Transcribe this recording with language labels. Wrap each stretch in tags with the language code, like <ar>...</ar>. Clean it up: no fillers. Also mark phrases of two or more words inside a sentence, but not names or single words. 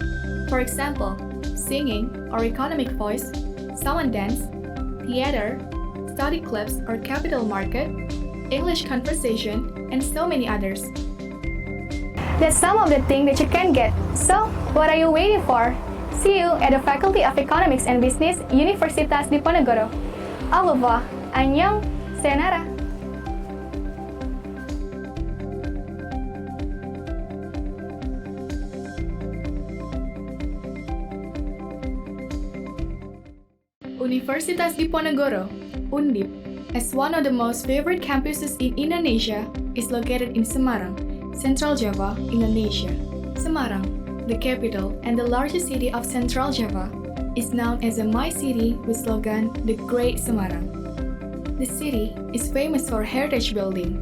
<en>For example, singing or economic voice, sound dance, theater, study clubs or capital market, English conversation, and so many others. That's some of the things that you can get. So, what are you waiting for? See you at the Faculty of Economics and Business, Universitas Diponegoro.</en> <fr>Au revoir.</fr> <ko>Annyeong. Sayonara.</ko> <en>Universitas Diponegoro, Undip, as one of the most favorite campuses in Indonesia, is located in Semarang, Central Java, Indonesia. Semarang, the capital and the largest city of Central Java, is known as a My City with slogan The Great Semarang. The city is famous for heritage building.</en>